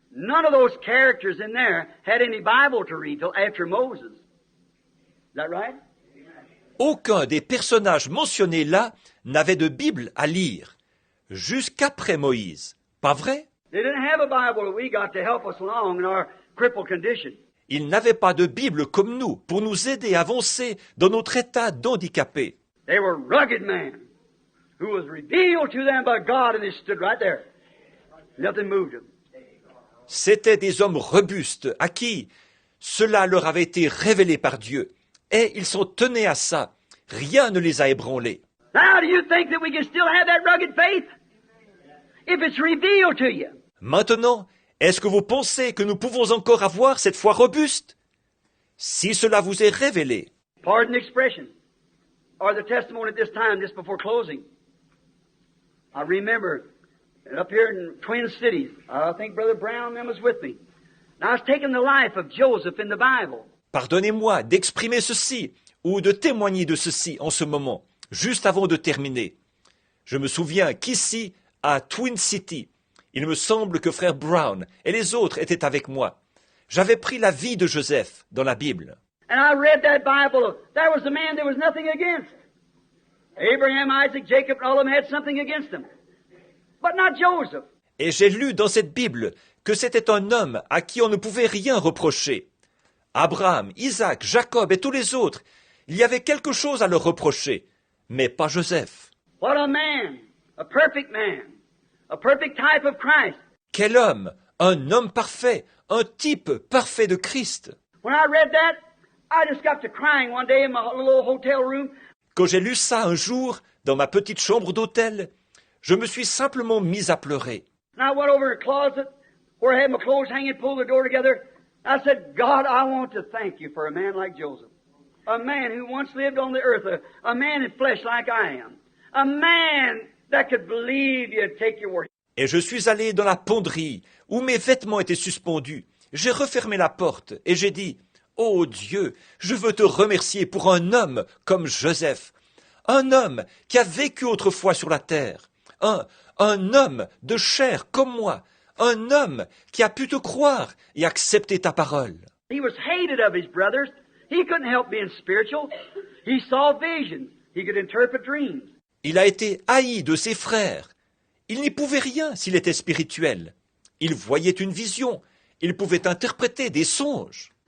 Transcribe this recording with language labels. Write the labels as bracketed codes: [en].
[en] None of those characters in there had any Bible to read till after Moses. Is that right? [fr] Aucun des personnages mentionnés là n'avait de Bible à lire, jusqu'après Moïse. Pas vrai? [en] They didn't have a Bible that we got to help us along in our crippled condition. [fr] Ils n'avaient pas de Bible comme nous pour nous aider à avancer dans notre état d'handicapé. [en] They were rugged men who was revealed to them by God, and they stood right there. Nothing moved them. [fr] C'étaient des hommes robustes à qui cela leur avait été révélé par Dieu. Et ils s'en tenaient à ça. Rien ne les a ébranlés. [en] Now, do you think that we can still have that rugged faith? If it's revealed to you. [fr] Maintenant, est-ce que vous pensez que nous pouvons encore avoir cette foi robuste? Si cela vous est révélé. [en] Pardon the expression, or the testimony at this time, just before closing. I remember up here in Twin Cities, I think Brother Brown then was with me. And I was taking the life of Joseph in the Bible. [fr] Pardonnez-moi d'exprimer ceci ou de témoigner de ceci en ce moment, juste avant de terminer. Je me souviens qu'ici, à Twin City, il me semble que frère Brown et les autres étaient avec moi. J'avais pris la vie de Joseph dans la Bible. [en] And I read that Bible. There was a man there was nothing against. Abraham, Isaac, Jacob, and all of them had something against them. But not Joseph. [fr] Et j'ai lu dans cette Bible que c'était un homme à qui on ne pouvait rien reprocher. Abraham, Isaac, Jacob et tous les autres, il y avait quelque chose à leur reprocher, mais pas Joseph. [en] What a man, a perfect type of Christ. [fr] Quel homme, un homme parfait, un type parfait de Christ. [en] When I read that, I just got to crying one day in my little hotel room. [fr] Quand j'ai lu ça un jour, dans ma petite chambre d'hôtel, je me suis simplement mis à pleurer. [en] And I went over to the closet where I had my clothes hanging, pulled the door together. I said, God, I want to thank you for a man like Joseph. A man who once lived on the earth, a man in flesh like I am. A man that could believe you'd take your word. [fr] Et je suis allé dans la penderie, où mes vêtements étaient suspendus. J'ai refermé la porte et j'ai dit, « Oh Dieu, je veux te remercier pour un homme comme Joseph, un homme qui a vécu autrefois sur la terre, un homme de chair comme moi, un homme qui a pu te croire et accepter ta parole. » [en] He was hated of his brothers. He couldn't help being spiritual. He saw visions. He could interpret dreams. [fr] Il a été haï de ses frères. Il n'y pouvait rien s'il était spirituel. Il voyait une vision. Il pouvait interpréter des songes.